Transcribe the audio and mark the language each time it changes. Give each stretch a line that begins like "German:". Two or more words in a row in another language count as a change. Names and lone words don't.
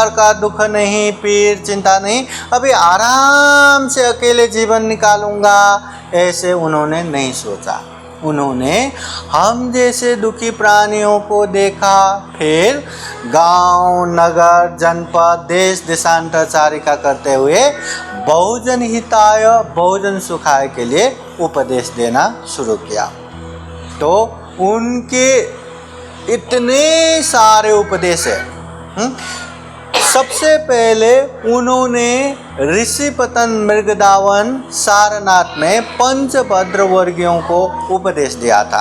Hindi: का दुख नहीं पीड़ चिंता नहीं अभी आराम से अकेले जीवन निकालूंगा ऐसे उन्होंने नहीं सोचा उन्होंने हम जैसे दुखी प्राणियों को देखा, फिर गांव, नगर, जनपद, देश देशांतरचारिका करते हुए
Pali: बहुजन हिताय, बहुजन सुखाय
Hindi: के लिए उपदेश देना शुरू किया। तो उनके इतने सारे उपदेश है। सबसे पहले उन्होंने ऋषिपतन मृगदावन सारनाथ में पंचभद्र वर्गियों को उपदेश दिया था।